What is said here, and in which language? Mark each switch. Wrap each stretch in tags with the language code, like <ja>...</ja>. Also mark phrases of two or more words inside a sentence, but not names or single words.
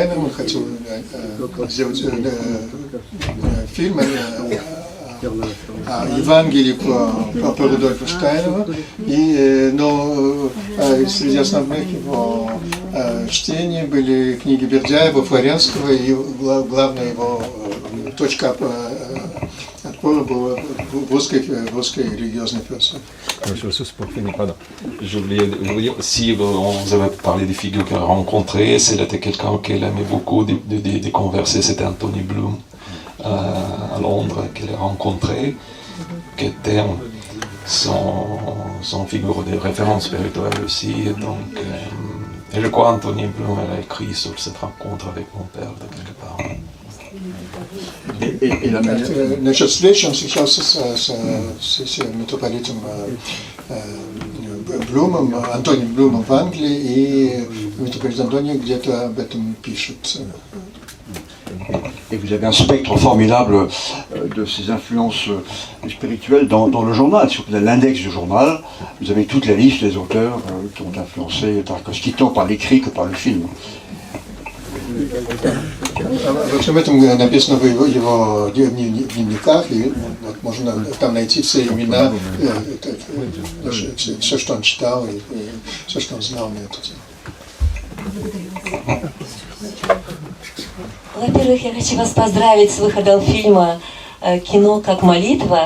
<ru>Он хотел сделать фильм о Евангелии по Рудольфу Штайнеру, но среди основных его чтений были книги Бердяева, Флоренского, и главная его точка отпора была в русской религиозной философии.</ru> <fr>Je voulais dire, si vous avez parlé des figures qu'elle a rencontrées, c'était quelqu'un qu'elle aimait beaucoup de converser, c'était Anthony Bloom. À Londres qu'elle a rencontré, qui était son figure de référence spirituelle aussi. Donc, et je crois Anthony Bloom elle a écrit sur cette rencontre avec mon père de quelque part.</fr> <ru>Насчет встречи он встречался с митрополитом Блумом, Антонием Блумом в Англии, и митрополит Антоний где-то об этом пишет.</ru> <fr>Et vous avez un spectre formidable de ces influences spirituelles dans le journal. Sur l'index du journal, vous avez toute la liste des auteurs qui ont influencé Tarkovsky, tant par l'écrit que par le film.</fr> <ru>Во всем этом написано в его дневниках, и вот можно там найти все имена, все, что он читал, и все, что он знал на эту тему. Во-первых, я хочу вас поздравить с выходом фильма «Кино как молитва».</ru>